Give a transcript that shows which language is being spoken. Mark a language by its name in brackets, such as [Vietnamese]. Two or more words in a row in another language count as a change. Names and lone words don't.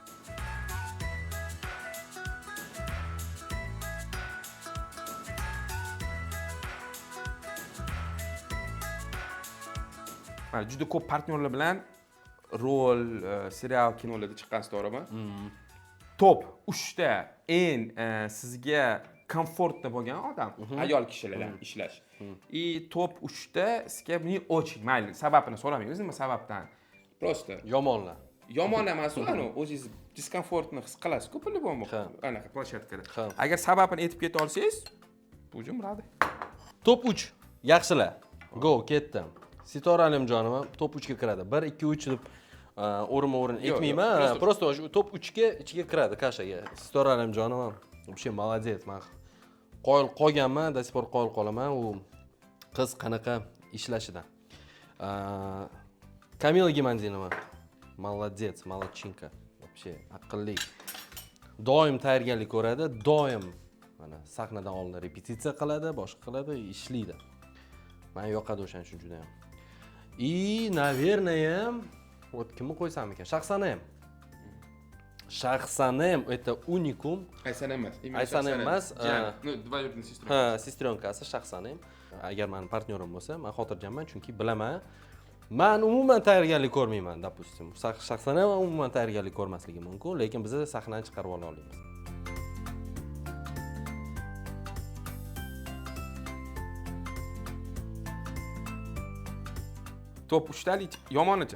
[Uzbek] Mana juda ko'p partnyorlar bilan rol, serial, kinolarda chiqqansiz, to'g'rimi? Top 3 ta eng sizga komfortli bo'lgan odam ayol kishilar bilan ishlash. И top 3 ta sizga [Russian] не очень [Uzbek] mayli, sababini so'ramaymiz, nima sababdan. Просто Yomonlar. yomon emas, uni o'zingiz diskomfortni his qilasiz-ku, по-любому. Ha. Anaqa plashatkada. Ha. Agar sababini aytib keta olsangiz, bujum radi. Top 3. Yaxshilar. Go, ketdim. Sitora Alimjonova top 3 ga kiradi. 1 2 3 deb o'rin aytmayman. Просто top 3 ga ichiga kiradi kashaga. Sitora Alimjonova [Russian] вообще молодец. [Uzbek] Men qoyil qolganman, [Russian] до сих пор [Uzbek] qoyil qolaman u qiz qanaqa ishlashidan. [Russian] Kamila Gimandinova молодец, молодчинка. [Uzbek] Вообще aqlli. Doim tayyorgarlik ko'radi, doim mana sahnadan oldin repetitsiya qiladi, boshqa qiladi, ishlaydi. Men yoqadi o'shaning uchun juda ham. [Russian] И, наверное, вот [Uzbek] kimni qo'ysam ekan? Shaxsana ham. Shahsanem это unikum. Aysan emas. Aysan emas. [Russian] Ну, двоюродный сестренка. [Uzbek] Ha, sestrenkasi Shahsanem. Agar meni partnyorim bo'lsa, men xotirjamman, chunki bilaman. Men umuman tayyorgarlik ko'rmayman, допустим. Shahsanem umuman tayyorgarlik ko'rmasligi mumkin, lekin biz sahnadan chiqarib ola olamiz. Top 3 talik yomonicha.